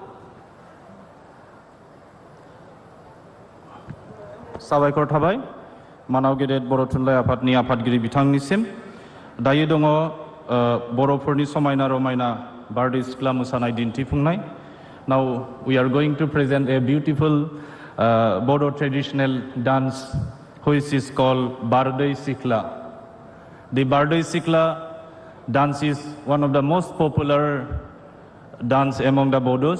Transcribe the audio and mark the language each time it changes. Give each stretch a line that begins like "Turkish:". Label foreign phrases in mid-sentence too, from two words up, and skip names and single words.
Bodo: साबायखर थाबाय मानाव गेदेर बर' थुनलाइ आफादनि आफादगिरि बिथांनिसिम दायो दङ बर'फोरनि समायना रमायना बारदै सिख्ला मोसानाय दिन्थिफुंनाय।
English: Now we are going to present a beautiful Bodo traditional dance which is called Bardai Sikla. The Bardai Sikla dance is one of the most popular dance among the Bodos.